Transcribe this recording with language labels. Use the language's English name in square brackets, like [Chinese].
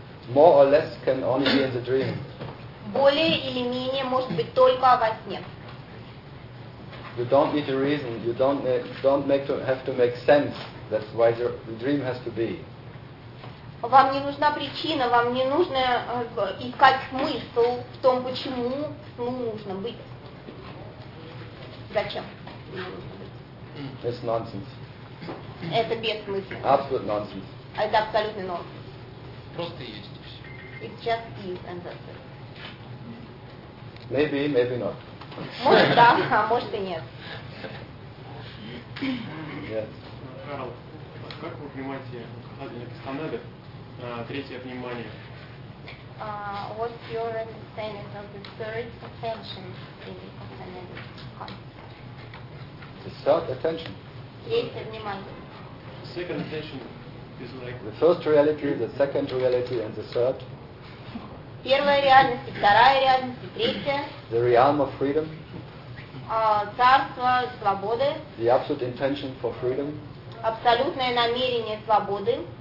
[English] More or less can only be in the dream. [Russian] Более или менее может быть только во сне. [English] You don't need a reason. You don't have to make sense. That's why the dream has to be. [Russian] Вам не нужна причина. Вам не нужно искать смысл в том, почему сну нужно быть. Зачем? [English] It's nonsense. [Russian] Это бессмысленно. [English] Absolute nonsense. [Russian] Это абсолютный нонсенс. Просто есть и все. [English] It just is and that's it. Maybe, maybe not. [Russian] Может да, а может и нет. [English] Yes. [Russian] Карл, как вы понимаете, указатель Кастанеды, третье внимание? [English] What's your understanding of the third attention in the Кастанеды? The third attention. The second attention is like the first reality, the second reality, and the third. [Russian] Первая реальность, вторая реальность, третья. [English] The realm of freedom. [Russian] Царство свободы. [English] The absolute intention for freedom. [Russian] Абсолютное намерение свободы.